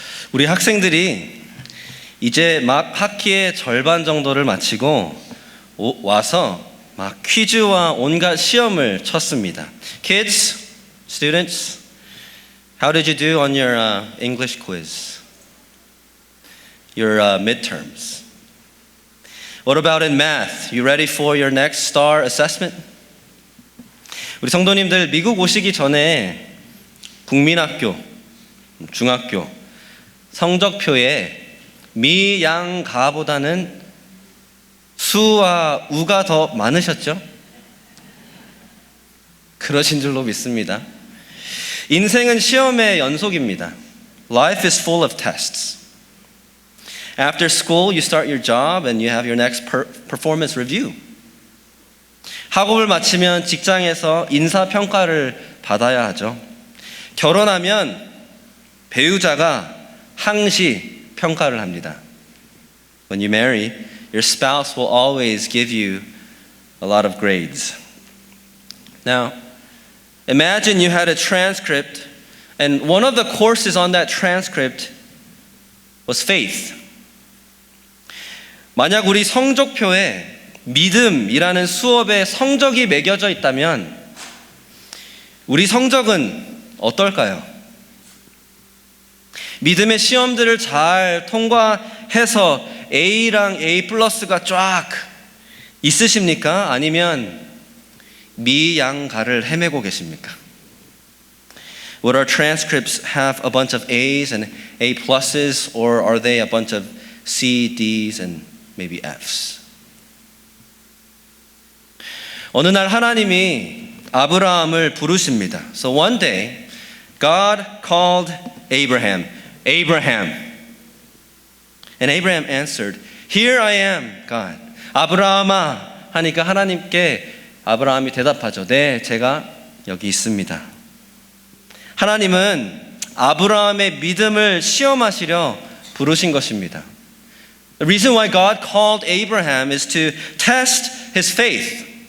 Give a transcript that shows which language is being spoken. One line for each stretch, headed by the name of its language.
Korean: 우리 학생들이 이제 막 학기의 절반 정도를 마치고 와서 막 퀴즈와 온갖 시험을 쳤습니다.
English: Kids, students, how did you do on your English quiz? Your midterms? What about in math? You ready for your next STAR assessment?
Korean: 우리 성도님들 미국 오시기 전에 국민학교, 중학교 성적표에 미, 양, 가보다는 수와 우가 더 많으셨죠? 그러신 줄로 믿습니다. 인생은 시험의 연속입니다.
English: Life is full of tests. After school, you start your job and you have your next performance review.
Korean: 학업을 마치면 직장에서 인사평가를 받아야 하죠. 결혼하면 배우자가 항시 평가를 합니다.
English: When you marry, your spouse will always give you a lot of grades. Now, imagine you had a transcript and one of the courses on that transcript was faith.
Korean: 만약 우리 성적표에 믿음이라는 수업에 성적이 매겨져 있다면 우리 성적은 어떨까요? 믿음의 시험들을 잘 통과해서 A랑 A 플러스가 쫙 있으십니까? 아니면 미양가를 헤매고 계십니까?
English: Would our transcripts have a bunch of A's and A pluses, or are they a bunch of C, D's, and maybe F's?
Korean: 어느 날 하나님이 아브라함을 부르십니다.
English: So one day, God called Abraham. Abraham. And Abraham answered, Here I am, God.
Korean: 아브라함아 하니까 하나님께 아브라함이 대답하죠. 네, 제가 여기 있습니다. 하나님은 아브라함의 믿음을 시험하시려 부르신 것입니다.
English: The reason why God called Abraham is to test his faith.